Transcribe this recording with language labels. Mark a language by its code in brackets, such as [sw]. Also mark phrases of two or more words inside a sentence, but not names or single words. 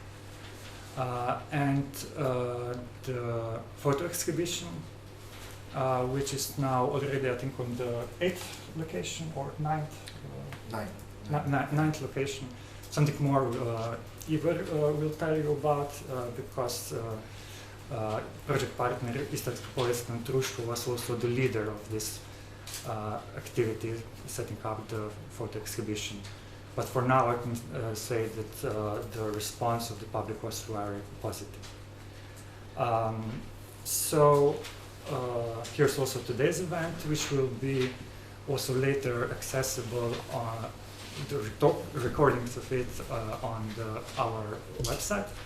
[en] and the photo exhibition, which is now already, I think, on the 8th location or 9th? Ninth location. Something more Igor will tell you about, because project partner Istarsko povijesno društvo was also the leader of this activity, setting up the photo exhibition. But for now, I can say that the response of the public was very positive. So here's also today's event, which will be also later accessible on the recordings of it on our website.